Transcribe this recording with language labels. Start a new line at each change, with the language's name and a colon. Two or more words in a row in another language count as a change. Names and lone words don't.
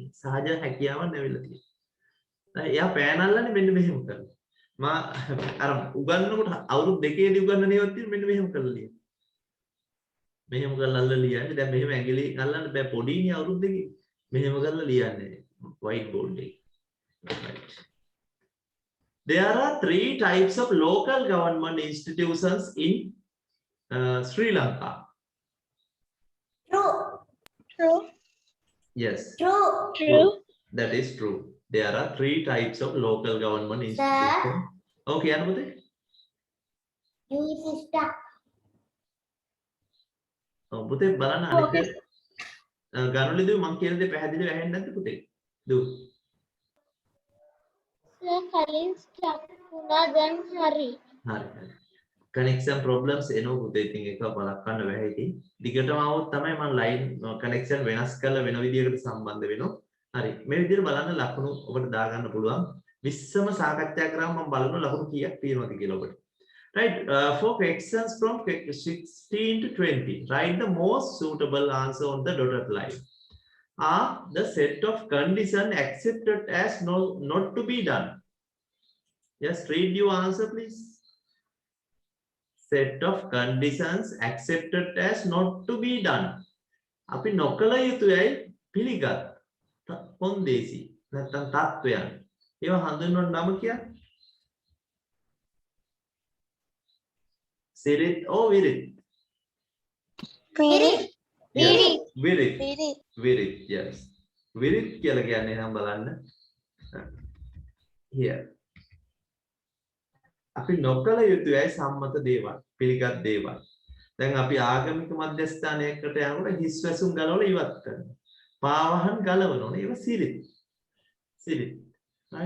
Sinhala: සහජ හැකියාවක් නැවිලා තියෙන්නේ. එයා පෑනල්ලානේ මෙන්න මෙහෙම කරනවා. මා අර උගන්නනකොට අවුරුදු 2ේදී උගන්නන ඒවත් තියෙන මෙන්න මෙහෙම කරලා ලියන. මෙහෙම කරලා අල්ලලා ලියන්නේ. දැන් මෙහෙම ඇඟිලි අල්ලන්න බෑ පොඩිනේ අවුරුදු 2 මෙහෙම කරලා ලියන්නේ
English: white board
Sinhala: එකේ.
English: Right. There are 3 types of local government institutions in Sri Lanka. True. Yes. True. That is true. There are 3 types of local government institutions. Okay, Anupati.
Sinhala: පුතේ බලන්න අනිත් ගණනවලදී මම කියන දේ පැහැදිලිව ඇහෙන්නේ නැද්ද පුතේ? දු. කලින් ස්ටක් වුණා දැන් හරි. හරි.
English: connection problems
Sinhala: එනවා පුතේ. ඉතින් ඒක බලන්න බැහැ. දිගටම આવොත් තමයි මම
English: line connection
Sinhala: වෙනස් කරලා වෙන විදියකට සම්බන්ධ වෙනවා. හරි. මේ විදිහට බලන්න ලකුණු ඔබට දාගන්න පුළුවන්. 20ම සාකච්ඡා කරාම මම බලනවා ලකුණු කීයක් තියෙනවද කියලා ඔබට.
English: Right, for questions from 16 to 20, write the most suitable answer on the dotted line. Are the set of conditions accepted as not to be done? Just read your answer, please. Set of conditions accepted as not to be done.
Sinhala: අපි නොකල යුතුයයි පිළිගත් කොන්දේසි නැත්නම් තත්වයන්. ඒවා හඳුන්වන නම කියන්නේ Sirit or Virit? Virit. Yes. Virit, yes. Virit කියලා කියන්නේ නම් බලන්න.
English: Here.
Sinhala: අපි නොකල යුතුයි සම්මත දේවල්, පිළිගත් දේවල්. දැන් අපි ආගමික මධ්‍යස්ථානයකට යනකොට හිස් වැසුම් ගලවලා ඉවත් කරනවා. පාවහන් ගලවනවා. ඒක සිරිත්. Right?